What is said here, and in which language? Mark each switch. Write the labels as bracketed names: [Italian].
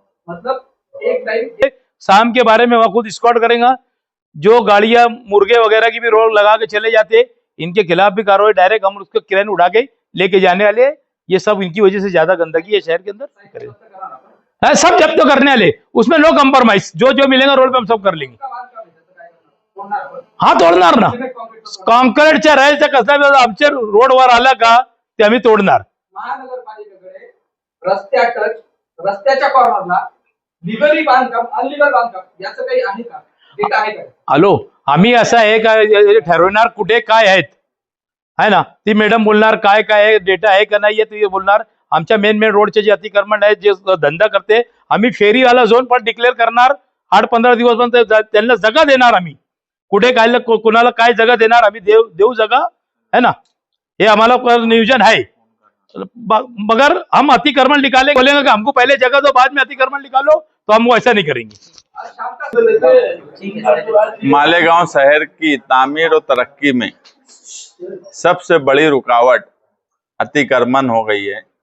[Hindi] मतलब एक टाइम शाम के बारे में वह खुद स्क्वाड करेगा। जो गाड़ियां मुर्गे वगैरह की भी रोड लगा के चले जाते, इनके खिलाफ भी कार्रवाई डायरेक्ट हम उसको क्रेन उड़ा के लेके जाने वाले। ये सब इनकी वजह से ज्यादा गंदगी है शहर के अंदर। है सब जब्त तो करने वाले, उसमें [English] No compromise. [Hindi] जो जो मिलेगा रोड पे हम सब कर लेंगे। [Marathi] हाँ तोडणार ना, कॉन्क्रीटच्या राहायचं कसं आमचे रोडवर आला का ते आम्ही तोडणार। महानगरपालिकेकडे रस्त्याच्या कॉर्नरला लिगली बांधकाम अनलिगल बांधकाम याचं काही आहे का, डेटा आहे का? हॅलो, आम्ही असं आहे का ठरवणार कुठे काय आहेत, है ना? ती मॅडम बोलणार काय काय आहे, डेटा आहे का नाही ते बोलणार। आमच्या मेन रोडचे जे अतिक्रमण आहेत, जे धंदा करते, आम्ही फेरीवाला झोन पण डिक्लेअर करणार। 8-15 दिवस पण त्यांना जगा देणार आम्ही। कुठे काय कुणाला काय जगह देणार आम्ही देऊ जगह, है ना? [Hindi] ये हमारा नियोजन है। मगर हम अतिक्रमण निकाले बोलेंगे कि हमको पहले जगह दो बाद में अतिक्रमण निकालो, तो हम वो ऐसा नहीं करेंगे। मालेगांव शहर की तामीर और तरक्की में सबसे बड़ी रुकावट अतिक्रमण हो गई है।